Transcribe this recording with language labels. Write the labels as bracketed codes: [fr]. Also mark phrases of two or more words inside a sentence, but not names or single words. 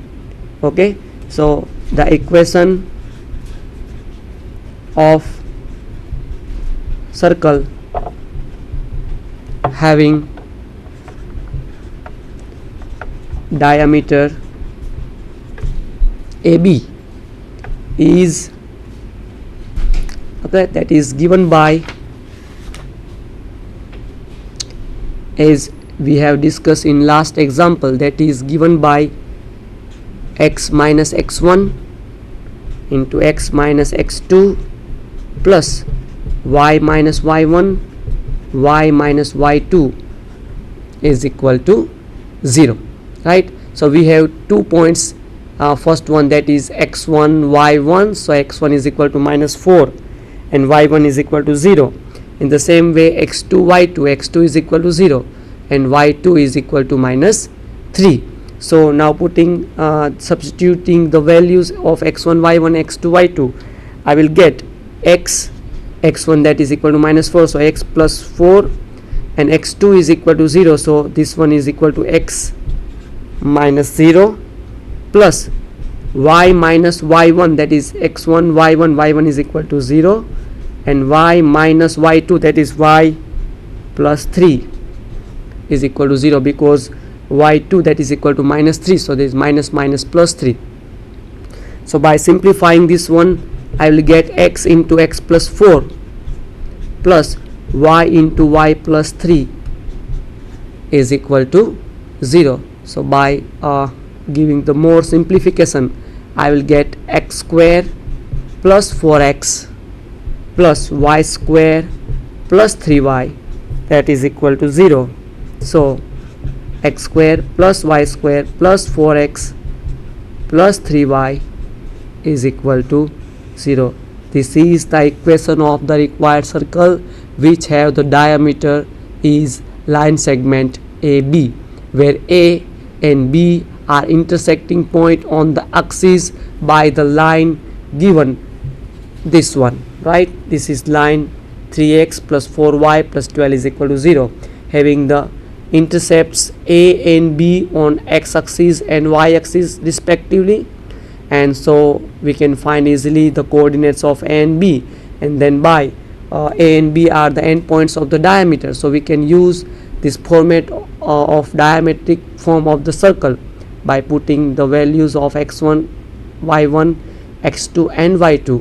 [en] Okay, so the equation of circle having diameter AB is, okay, that is given by, as we have discussed in last example, that is given by x minus x1 into x minus x2 plus y minus y1 y minus y2 is equal to 0, right? So we have 2 points, first one, that is x1 y1, so x1 is equal to minus 4 and y1 is equal to 0. In the same way, x2 y2 is equal to 0 and y2 is equal to minus 3. So now substituting the values of x1 y1 x2 y2, I will get x1, that is equal to minus 4, so x plus 4, and x2 is equal to 0, so this one is equal to x minus 0 plus y minus y1, that is x1 y1 is equal to 0, and y minus y2, that is y plus 3 is equal to 0, because y2, that is equal to minus 3, so there is minus plus 3. So by simplifying this one, I will get x into x plus 4 plus y into y plus 3 is equal to 0. So by giving the more simplification, I will get x square plus 4x plus y square plus 3y, that is equal to 0. So x square plus y square plus 4x plus 3y is equal to 0. This is the equation of the required circle which have the diameter is line segment AB, where A and B are intersecting point on the axis by the line given, this one, right? This is line 3x plus 4y plus 12 is equal to 0, having the intercepts A and B on x-axis and y-axis respectively, and so we can find easily the coordinates of A and B, and then by A and B are the endpoints of the diameter, so we can use this format of diametric form of the circle by putting the values of x1 y1 x2 and y2.